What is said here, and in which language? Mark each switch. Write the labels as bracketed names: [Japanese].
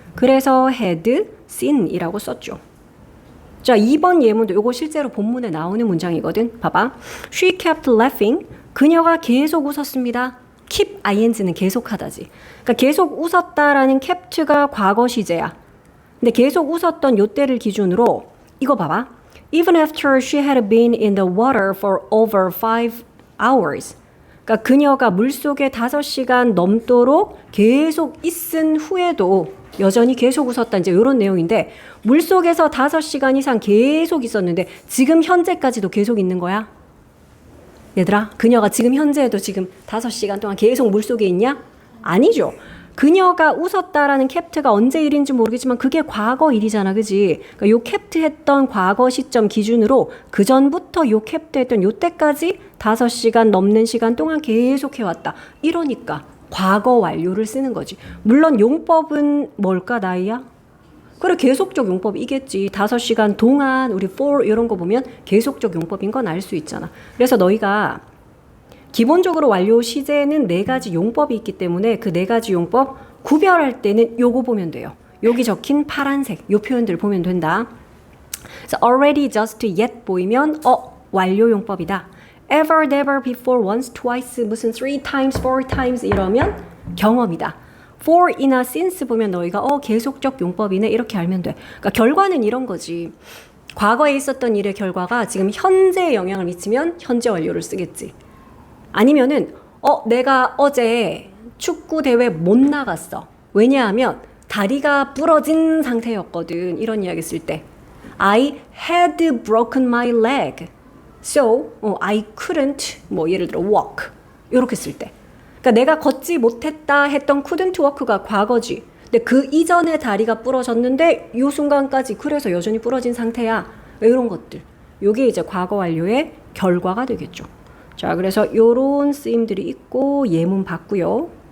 [Korean] 그래서 [English] had seen [Korean] 이라고 썼죠. 자, 2번 예문도 이거 실제로 본문에 나오는 문장이거든. 봐봐. [English] She kept laughing. [Korean] 그녀가 계속 웃었습니다. keep ing는 계속하다지. 그러니까 계속 웃었다라는 kept가 과거 시제야. 근데 계속 웃었던 요때를 기준으로 이거 봐봐. [English] Even after she had been in the water for over 5 hours. [Korean] 그러니까 그녀가 물속에 5시간 넘도록 계속 있은 후에도 여전히 계속 웃었다. 이제 이런 내용인데 물속에서 5시간 이상 계속 있었는데 지금 현재까지도 계속 있는 거야? 얘들아, 그녀가 지금 현재에도 지금 5시간 동안 계속 물속에 있냐? 아니죠. 그녀가 웃었다라는 캡트가 언제 일인지 모르겠지만 그게 과거 일이잖아, 그지? 그러니까 요 캡트 했던 과거 시점 기준으로 그 전부터 요 캡트 했던 요때까지 5시간 넘는 시간 동안 계속 해왔다. 이러니까 과거 완료를 쓰는 거지. 물론 용법은 뭘까, 나이야? 그래, 계속적 용법이겠지. 5시간 동안 우리 for 이런 거 보면 계속적 용법인 건 알 수 있잖아. 그래서 너희가 기본적으로 완료 시제에는 4가지 용법이 있기 때문에 그 4가지 용법 구별할 때는 요거 보면 돼요. 여기 적힌 파란색 요 표현들 보면 된다. 그래서 [English] already, just, yet [Korean] 보이면 완료 용법이다. [English] ever, never, before, once, twice, [Korean] 무슨 [English] 3 times, 4 times [Korean] 이러면 경험이다. for이나 since 보면 너희가 계속적 용법이네 이렇게 알면 돼. 그러니까 결과는 이런 거지. 과거에 있었던 일의 결과가 지금 현재에 영향을 미치면 현재 완료를 쓰겠지. 아니면은 내가 어제 축구 대회 못 나갔어. 왜냐하면 다리가 부러진 상태였거든. 이런 이야기 쓸 때 [English] I had broken my leg. So I couldn't [Korean] 뭐 예를 들어 [English] walk. [Korean] 이렇게 쓸 때. 그러니까 내가 걷지 못했다 했던 [English] couldn't walk [Korean] 가 과거지. 근데 그 이전에 다리가 부러졌는데 이 순간까지 그래서 여전히 부러진 상태야. 이런 것들. 요게 이제 과거 완료의 결과가 되겠죠. 자, 그래서 요런 쓰임들이 있고 예문 봤고요.